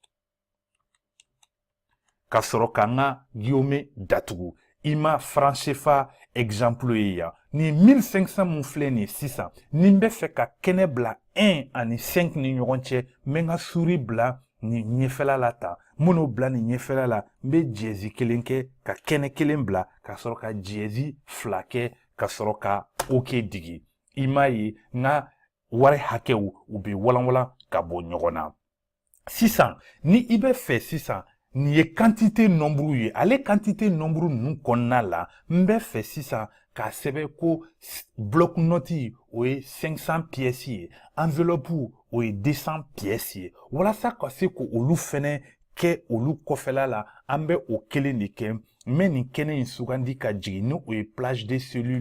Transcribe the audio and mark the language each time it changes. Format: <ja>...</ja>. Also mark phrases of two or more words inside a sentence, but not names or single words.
<bm>ka sɔrɔ ka n ka guillaume datugu i ma franc CFA exemple ye yan nin 1500 mun filɛ nin ye sisan ni n bɛ fɛ ka kɛnɛ bila 1 ani 5 ni ɲɔgɔn cɛ n bɛ n ka souris bila ni ɲɛfɛla la tan minnu bila ni ɲɛfɛla la n bɛ jɛzi kelen kɛ ka kɛnɛ kelen bila ka sɔrɔ ka jɛzi fila kɛ ka sɔrɔ ka oke digi i m'a ye n ka wari hakɛw u bɛ walanwalan ka bɔ ɲɔgɔn na sisan ni i bɛ fɛ sisan nin ye</bm> <fr>quantité nombre</fr> <bm>ye ale</bm> <fr>quantité nombre</fr> <bm>ninnu kɔnɔna la n bɛ fɛ sisan k'a sɛbɛn ko</bm> <fr>bloc note</fr> <bm>o ye 500 pièces ye enveloppe o ye 200 pièces ye walasa ka se ko olu fɛnɛ kɛ olu kɔfɛla la an bɛ o kelen de kɛ n bɛ nin kɛnɛ in sugandi ka jigin ni o ye</bm> <fr>plage de cellule</fr>